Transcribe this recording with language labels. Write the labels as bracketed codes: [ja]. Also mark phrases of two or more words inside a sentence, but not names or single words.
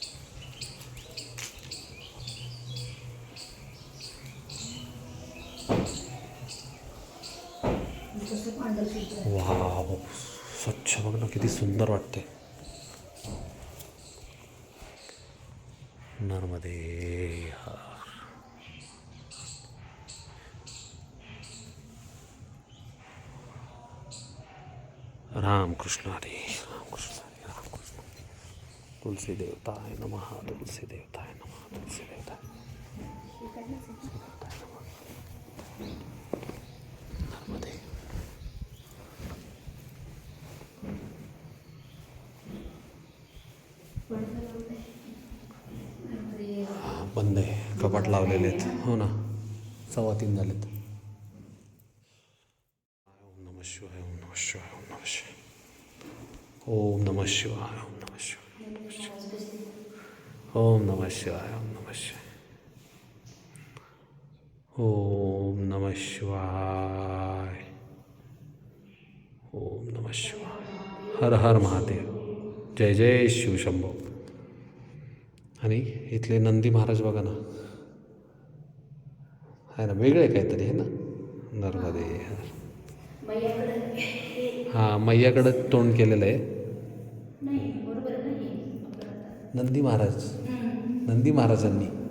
[mr] वाव, स्वच्छ बघ ना, किती सुंदर वाटते. नर्मदे हर. रामकृष्ण हरी, रामकृष्ण हरी, रामकृष्ण. [sa] तुलसी देवताय नमः, तुलसी देवताय नमः, तुलसी देवताय. [mr] नर्मदे. बंद आहे, कपाट लावलेले आहेत. हो ना, 3:15 झालेत. [sa] ओम नमः शिवाय, ओम नमः शिवाय, ओम नमः शिवाय, ओम नमः शिवाय, ओम नमः शिवाय, ओम नमः शिवाय, ओम नमः शिवाय, ओम नमः शिवाय, ओम नमः शिवाय. [mr] हर हर महादेव. जय जय शिवशंभो. आणि इथले नंदी महाराज बघा ना, आहे ना, वेगळे काहीतरी आहे ना. नर्मदे हर. हां, मैयाकडं तोंड केलेलं आहे. नंदी महाराज, नंदी महाराजांनी.